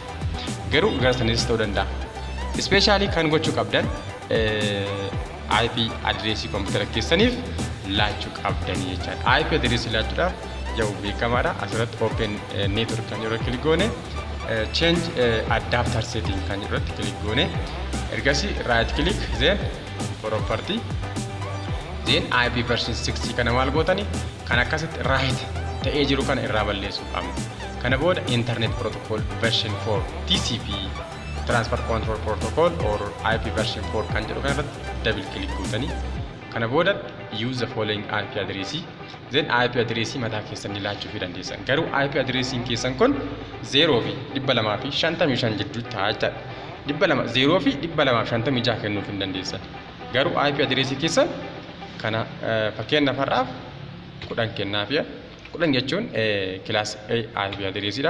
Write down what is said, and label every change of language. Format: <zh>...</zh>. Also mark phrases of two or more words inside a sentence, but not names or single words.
<om>Garuu garsanis ta'uu danda'a. Especially kan gochuu qabdan</om> <en>IP addressii</en> <om>computer keessaniif laachuu qabdanii jechaadha.</om> <en>IP addressii</en> <om>laachuudhaaf yoo beekamaadha. Asirratti</om> <en>open network</en> <om>kan jedhu click goone</om> <en>change adapter setting</en> <om>kan jedhu click goone ergasii</om> <en>right click then property then IP version 60</en> <om>kana maal gootani kan akkasitti right ta'ee jiru kana irraa balleessuu qabna. Kana booda</om> <en>internet protocol version 4 TCP transfer control protocol or IP version 4</en> <om>kan jedhu kanarratti</om> <en>double click</en> <om>gootanii kana booda</om> <en>use the following IP address then IP address</en> <om>mataa keessanii laachuu fi dandeessan. Garuu</om> <en>IP address</en> <om>keessan kun 0 fi 255 jidduu ta'a jechuudha. 0 fi 256 kennuuf hin dandeessan. Garuu</om> <en>IP addressii</en> <om>keessan kana fakkeenyaaf har'aaf 10 kennaafiya. 10 jechuun kilaas A IP addressiidha.</om>